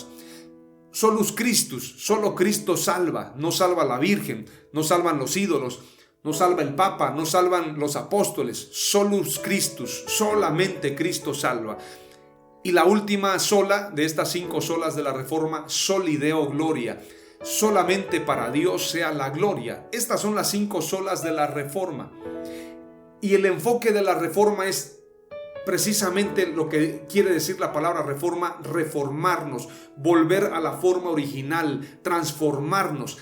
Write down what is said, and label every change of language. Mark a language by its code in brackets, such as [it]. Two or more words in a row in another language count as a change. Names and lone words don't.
[la] Solus Christus, [es] solo Cristo salva, no salva la Virgen, no salvan los ídolos, no salva el Papa, no salvan los apóstoles. [la] Solus Christus, [es] solamente Cristo salva. Y la última sola de estas 5 solas de la Reforma, [la] soli Deo gloria. [es] Solamente para Dios sea la gloria. Estas son las 5 solas de la Reforma. Y el enfoque de la Reforma es precisamente lo que quiere decir la palabra reforma: reformarnos, volver a la forma original, transformarnos.